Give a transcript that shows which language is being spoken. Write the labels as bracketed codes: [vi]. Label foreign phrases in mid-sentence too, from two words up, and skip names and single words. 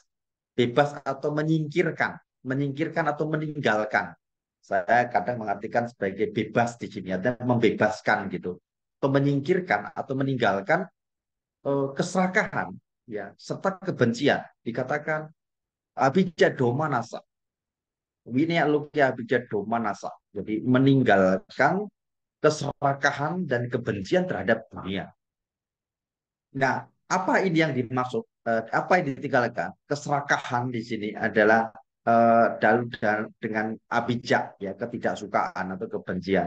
[id] Bebas atau menyingkirkan. Menyingkirkan atau meninggalkan. Saya kadang mengartikan sebagai bebas di sini. Ada membebaskan gitu. Atau menyingkirkan atau meninggalkan keserakahan. Ya, serta kebencian. Dikatakan [pi] abijja domanasa. Winea lukya abijja domanasa. [id] Jadi meninggalkan keserakahan dan kebencian terhadap dunia. Nah, apa ini yang dimaksud? Apa yang ditinggalkan? Keserakahan di sini adalah dengan abijak, ya, ketidaksukaan atau kebencian.